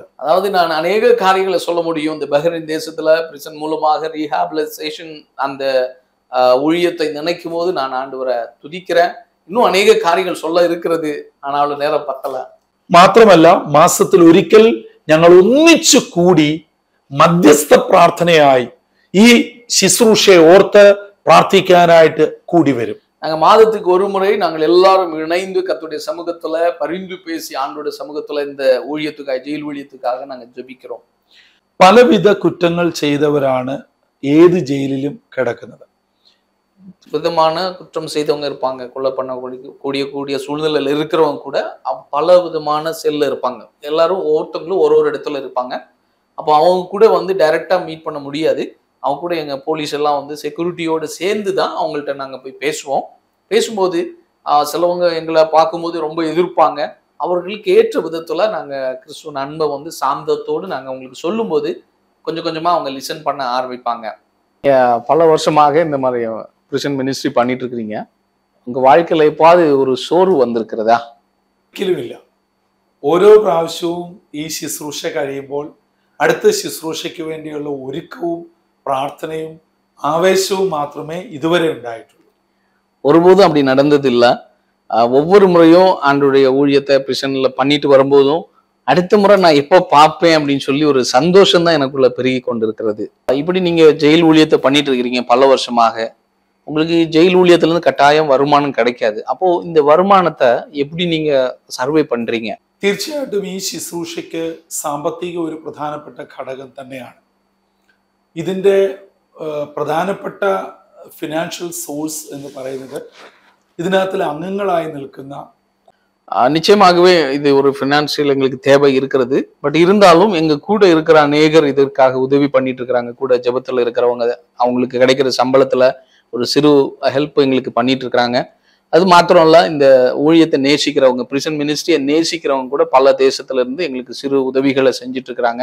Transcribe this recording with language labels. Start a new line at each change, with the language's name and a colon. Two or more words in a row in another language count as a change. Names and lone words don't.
Tamil: அதாவது நான் அநேக காரியங்களை சொல்ல முடியும். இந்த பஹ்ரைன் தேசத்துல பிரிசன் மூலமாக ரீஹாபிலைசேஷன் அந்த ஊழியத்தை நினைக்கும் போது நான் ஆண்டவரை துதிக்கிறேன். இன்னும் அநேக காரியங்கள் சொல்ல இருக்கிறது, ஆனாலும் நேரம் பத்தல.
Malayalam: മാത്രമല്ല, മാസത്തിൽ ഒരിക്കൽ ഞങ്ങൾ ഒന്നിച്ചു കൂടി മധ്യസ്ഥ പ്രാർത്ഥനയായി ഈ ശുശ്രൂഷയെ ഓർത്ത് പ്രാർത്ഥിക്കാനായിട്ട് കൂടി വരും.
Tamil: நாங்க மாதத்துக்கு ஒரு முறை நாங்கள் எல்லாரும் இணைந்து கர்த்தருடைய சமூகத்துல பரிந்து பேசி ஆண்டோட சமூகத்துல இந்த ஊழியத்துக்காக ஜெயில் ஊழியத்துக்காக நாங்க ஜெபிக்கிறோம்.
Malayalam: പലവിധ കുറ്റങ്ങൾ ചെയ്തവരാണ് ഏത് ജയിലിലും കിടക്കുന്നത്.
Tamil: விதமான குற்றம் செய்தவங்க இருப்பாங்க, கொலை பண்ண கூடிய சூழ்நிலையில இருக்கிறவங்க கூட பல விதமான செல்ல இருப்பாங்க. எல்லாரும் ஒவ்வொருத்தவங்களும் ஒரு இடத்துல இருப்பாங்க. அப்போ அவங்க கூட வந்து டைரக்டா மீட் பண்ண முடியாது. அவங்க கூட எங்க போலீஸ் எல்லாம் வந்து செக்யூரிட்டியோடு சேர்ந்து தான் அவங்கள்ட்ட நாங்க போய் பேசுவோம். பேசும்போது சிலவங்க எங்களை பார்க்கும்போது ரொம்ப எதிர்ப்பாங்க. அவர்களுக்கு ஏற்ற விதத்துல நாங்க கிறிஸ்துவ அன்பை வந்து சாந்தத்தோடு நாங்க அவங்களுக்கு சொல்லும் போது கொஞ்சம் கொஞ்சமா அவங்க லிசன் பண்ண ஆரம்பிப்பாங்க. பல வருஷமாக இந்த மாதிரி
English: prison ministry
Tamil: பண்ணிட்டு இருக்கிறீங்க. உங்க வாழ்க்கையில எப்பாவது ஒரு சோர்வு വന്നിருக்கிறதா?
Malayalam: ഒരിക്കലുമില്ല. ഓരോ പ്രാവശ്യവും ഈ ശുശ്രൂഷ കഴിയുമ്പോൾ അടുത്ത ശുശ്രൂഷയ്ക്ക് വേണ്ടിയുള്ള ഒരുക്കവും പ്രാർത്ഥനയും ആവേശവും മാത്രമേ ഇതുവരെ ഉണ്ടായിട്ടുള്ളൂ.
Tamil: ஒருபோதும் அப்படி நடந்தது இல்லை. ஒவ்வொரு முறையும் ஆண்டுடைய ஊழியத்தை பிரிசன்ல பண்ணிட்டு வரும்போதும் அடுத்த முறை நான் எப்போ பார்ப்பேன் அப்படின்னு சொல்லி ஒரு சந்தோஷம் தான் எனக்குள்ள பெருகி கொண்டிருக்கிறது. இப்படி நீங்க ஜெயில் ஊழியத்தை பண்ணிட்டு இருக்கிறீங்க பல வருஷமாக. உங்களுக்கு ஜெயில் ஊழியத்துல இருந்து கட்டாயம் வருமானம் கிடைக்காது. அப்போ இந்த வருமானத்தை எப்படி நீங்க സർവേ பண்றீங்க?
Malayalam: തീർച്ചയായിട്ടും ഈ ശുശ്രൂഷയ്ക്ക് സാമ്പത്തിക ഒരു പ്രധാനപ്പെട്ട ഘടകം തന്നെയാണ്. ഇതിൻ്റെ പ്രധാനപ്പെട്ട
English: financial source
Malayalam: എന്ന് പറയുന്നത് ഇതിനകത്തിൽ അംഗങ്ങളായി നിൽക്കുന്ന
Tamil: நிச்சயமாகவே இது ஒரு ஃபினான்சியல் எங்களுக்கு தேவை இருக்கிறது. பட் இருந்தாலும் எங்க கூட இருக்கிற அநேகர் இதற்காக உதவி பண்ணிட்டு இருக்கிறாங்க. கூட ஜெபத்துல இருக்கிறவங்க அவங்களுக்கு கிடைக்கிற சம்பளத்துல ஒரு சிறு ஹெல்ப் எங்களுக்கு பண்ணிட்டு இருக்கிறாங்க. அது மாத்திரம் இல்ல, இந்த ஊழியத்தை நேசிக்கிறவங்க,
English: prison ministry
Tamil: நேசிக்கிறவங்க கூட பல தேசத்துல இருந்து எங்களுக்கு சிறு உதவிகளை செஞ்சுட்டு இருக்கிறாங்க.